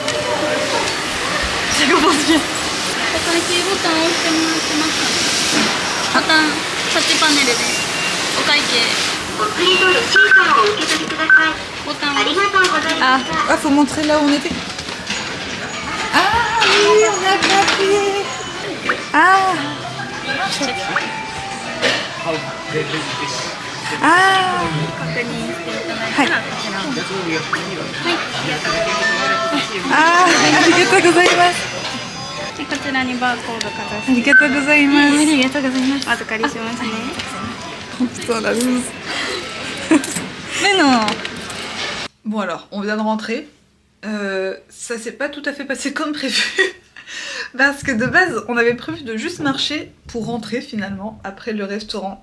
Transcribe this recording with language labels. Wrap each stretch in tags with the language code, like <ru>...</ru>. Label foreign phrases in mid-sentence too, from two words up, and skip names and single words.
<fr>J'ai commencé.</fr> <ja>お会計ボタンを押してもらってますか？ボタンタッチパネルでお会計送りとレシートを受け取りくださいボタンありがとうございます</ja> <fr>Ah, faut montrer là où on était. Ah oui, on a grappé. Ah. Ah.</fr> <ja>確認していただいたらこちらをありがとうございます。でこちらにバーコードかざしありがとうございます。ありがとうございます。お預かりしますね。</ja> <fr>Putain, la loose. Mais non. Bon alors, on vient de rentrer. Ça s'est pas tout à fait passé comme prévu. Parce que de base, on avait prévu de juste marcher pour rentrer finalement après le restaurant.</fr>